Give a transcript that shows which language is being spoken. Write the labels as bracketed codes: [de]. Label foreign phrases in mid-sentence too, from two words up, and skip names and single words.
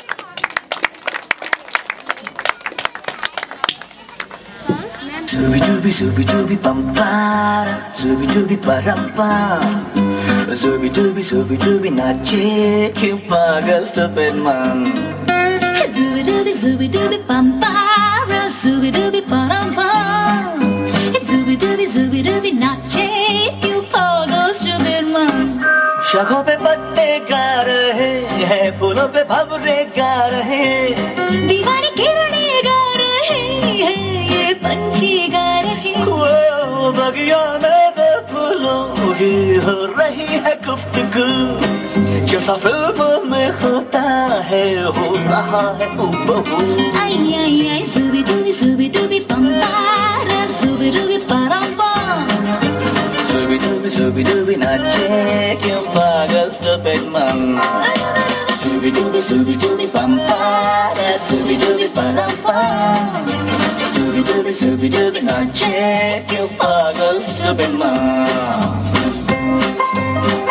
[hi] Zooby dooby zooby dooby bum para, zooby dooby param pam, zooby dooby नाचे क्यों पागल [en] stupid man. Zooby dooby bum para, zooby dooby param pam, zooby dooby [hi] नाचे क्यों पागल [en] stupid man. [hi] शाखों पे पत्ते गा रहे हैं, फूलों पे भंवरे गा रहे, दीवानी किरणें गा रहे हैं, ये पंछी गा रहे हैं. वो बगिया में दो फूलों की हो रही है गुफ्तगू, जैसा फिल्मों में होता है हो रहा है हूबहू. आई आई आई zooby dooby bum para, zooby dooby param pam. Zooby dooby नाचे क्यों पागल [en] stupid man. Zooby dooby bum para, zooby dooby param pam, zooby dooby [hi] नाचे क्यों पागल [en] stupid man.